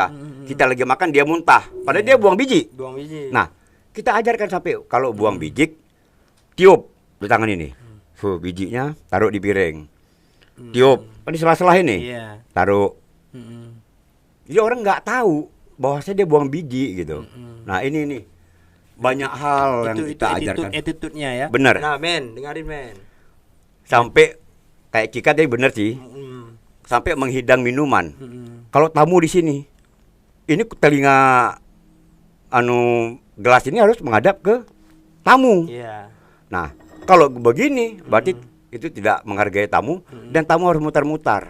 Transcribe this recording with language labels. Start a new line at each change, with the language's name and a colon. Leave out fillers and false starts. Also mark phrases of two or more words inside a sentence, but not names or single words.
Indonesian: Kita lagi makan dia muntah, padahal dia buang biji. Nah, kita ajarkan sampai kalau buang biji, tiup di tangan ini, bijinya taruh di piring, tiup di sela-sela ini, taruh. Jadi orang nggak tahu bahwasanya dia buang biji gitu. Nah ini banyak hal yang kita ajarkan. Attitude-nya ya. Benar. Nah men, dengarin men. Sampai kayak Cika tadi bener sih, sampai menghidang minuman. Kalau tamu di sini, ini telinga gelas ini harus menghadap ke tamu. Nah, kalau begini, berarti itu tidak menghargai tamu dan tamu harus mutar-mutar.